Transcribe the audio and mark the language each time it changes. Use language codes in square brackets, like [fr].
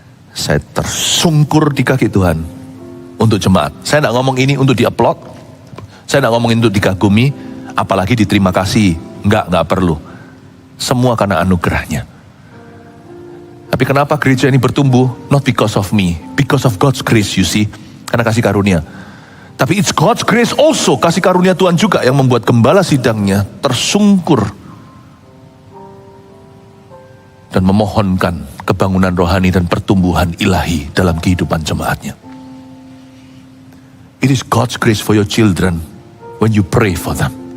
[id] Saya tersungkur di kaki Tuhan untuk jemaat. Saya tidak ngomong ini untuk di-upload. Saya tidak ngomong ini untuk dikagumi, apalagi diterima kasih. Enggak perlu. Semua karena anugerahnya. Tapi kenapa gereja ini bertumbuh? [en] Not because of me, because of God's grace, you see. [id] Karena kasih karunia. Tapi [en] it's God's grace also, [id] kasih karunia Tuhan juga yang membuat gembala sidangnya tersungkur dan memohonkan kebangunan rohani dan pertumbuhan ilahi dalam kehidupan jemaatnya. [en] It is God's grace for your children when you pray for them.